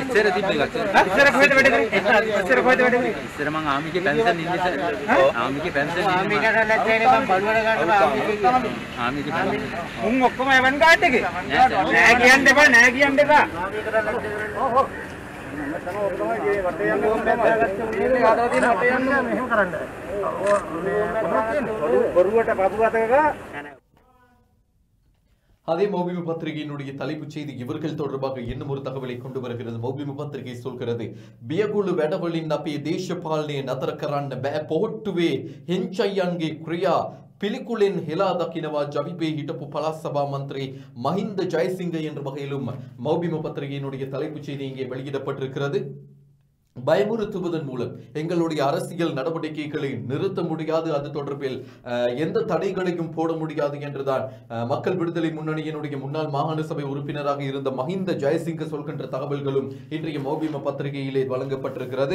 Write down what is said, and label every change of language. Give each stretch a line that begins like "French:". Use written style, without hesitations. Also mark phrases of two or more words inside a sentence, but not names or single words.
Sinhala: ඉස්සර තිබ්බ එකක් සර්. ඉස්සර කොහෙද වැඩ කරේ? ඉස්සර කොහෙද වැඩ කරේ? ඉස්සර මම ආමිගේ පෙන්ෂන් ඉන්නේ සර්. ආමිගේ පෙන්ෂන් ඉන්නේ. ආමිකට නැත්නම් මම බලවල ගන්න ආමිගේ පෙන්ෂන්. උන් ඔක්කොම එවන් ගාඩ් එකේ. නෑ කියන්න එපා, නෑ කියන්න එපා. ඔව් ඔව්.
Tamil: அதே மௌபிம பத்திரிகையினுடைய தலைப்புச் செய்தி இவர்கள் தொடர்பாக இன்னும் ஒரு தகவலை கொண்டு வருகிறது. மௌபிம பத்திரிகை சொல்கிறது, பியகுலு
Sinhala: වැඩවලින් අපේ දේශපාලනයේ නතර කරන්න බෑ, පොහොට්ටුවේ හෙන්චයන්ගේ ක්‍රියා පිළිකුලෙන් හෙලා දකිනවා ජවිපේ හිටපු පළාත් සභා
Tamil: மந்திரி மஹிந்த ஜெயசிங்க என்ற வகையிலும் மௌபிம பத்திரிகையினுடைய தலைப்புச் செய்தி இங்கே வெளியிடப்பட்டிருக்கிறது. பயமுறுத்துவதன் மூலம் எங்களுடைய அரசியல் நடவடிக்கைகளை நிறுத்த முடியாது, அது தொடர்பில் எந்த தடைகளையும் போட முடியாது என்றுதான் மக்கள் விடுதலை முன்னணியினுடைய முன்னாள் மாகாண சபை உறுப்பினராக இருந்த மஹிந்த ஜெயசிங்க சொல்கின்ற தகவல்களும் இன்றைய மௌபிம பத்திரிகையிலே வழங்கப்பட்டிருக்கிறது.